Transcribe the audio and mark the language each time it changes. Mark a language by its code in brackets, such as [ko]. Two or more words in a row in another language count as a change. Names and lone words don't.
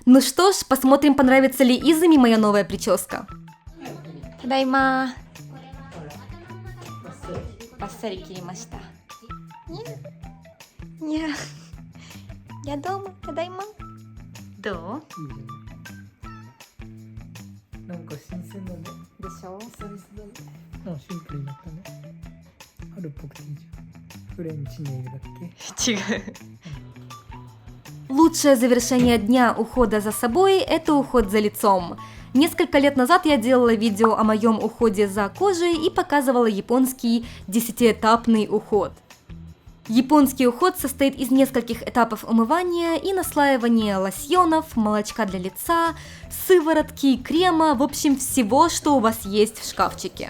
[ru] Ну что ж, посмотрим, понравится ли Изами моя новая прическа. [ja] ただいま！ばっさり切りました. [ru] Не. Я дома. Тадайма. [ja] До? なんか新鮮だね。でしょ？久々だね。あ、シンプルになったね。春っぽくていいじゃん。フレンチネイルだっけ？違う。 [ru] Лучшее завершение дня ухода за собой – это уход за лицом. Несколько лет назад я делала видео о моем уходе за кожей и показывала японский 10-этапный уход. Японский уход состоит из нескольких этапов умывания и наслаивания лосьонов, молочка для лица, сыворотки, крема, в общем всего, что у вас есть в шкафчике.